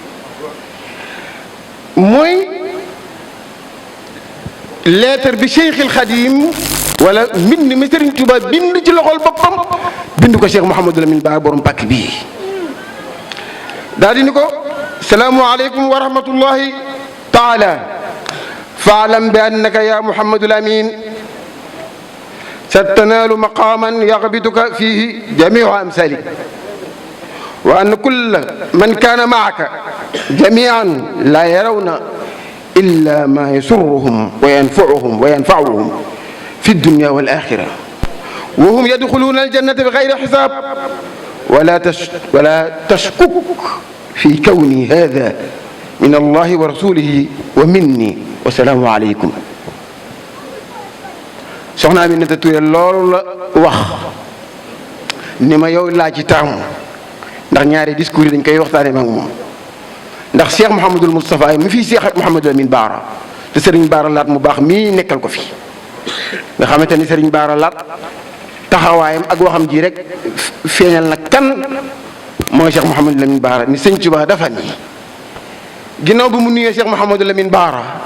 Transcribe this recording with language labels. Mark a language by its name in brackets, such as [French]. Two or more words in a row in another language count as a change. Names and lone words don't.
[Wolof] mooy lettre bi Cheikh El Khadim wala mbind mi Serigne Touba bind ci loxol boppam bind ko Cheikh Mouhamadou Lamine Bara borom pàkk bii daal di ni ko [Arabic] السلام عليكم ورحمة الله تعالى فاعلم بأنك يا محمد الأمين ستنال مقاما يغبطك فيه جميع أمثالك وأن كل من كان معك جميعا لا يرون إلا ما يسرهم وينفعهم في الدنيا والآخرة وهم يدخلون الجنة بغير حساب ولا تشكك في كوني هذا من الله ورسوله ومني والسلام عليكم. [Wolof] soxna Aminata Touré loolu la wax ni ma yow laa ci taamu ndax ñaari discours yi dañ koy waxtaanee mag moom ndax Cheikh Mouhamadul Moustapha mi fii Cheikh Mouhamadou Lamine Bara te Serigne Bara Laat mu baax mii nekkal ko fi nga xamante ni Serigne Bara Laat taxawaayam ak waxam ji rek feeñal na kan mooy Cheikh Mouhamadou Lamine Bara ni sëñ Tuubaa dafa ni ginnaaw bi mu nuyee Cheikh Mouhamadou Lamine Bara